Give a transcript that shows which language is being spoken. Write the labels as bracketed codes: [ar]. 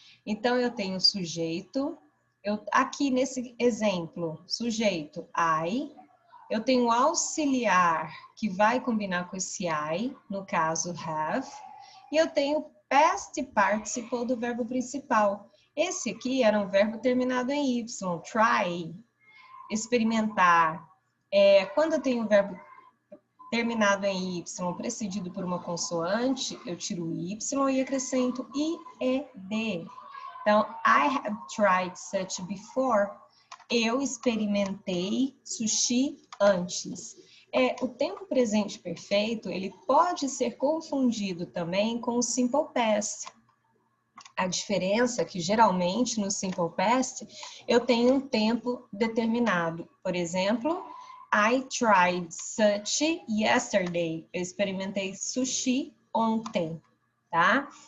[pt] Então, eu tenho sujeito, aqui nesse exemplo, sujeito I, eu tenho auxiliar que vai combinar com esse I, no caso have, e eu tenho past participle do verbo principal. Esse aqui era um verbo terminado em Y, try, experimentar. Quando eu tenho um verbo terminado em Y, precedido por uma consoante, eu tiro o Y e acrescento IED. [en] Então, I have tried sushi before. [pt] Eu experimentei sushi antes. O tempo presente perfeito, ele pode ser confundido também com o simple past. A diferença é que, geralmente, no simple past, eu tenho um tempo determinado. Por exemplo, [en] I tried sushi yesterday. [pt] Eu experimentei sushi ontem, tá?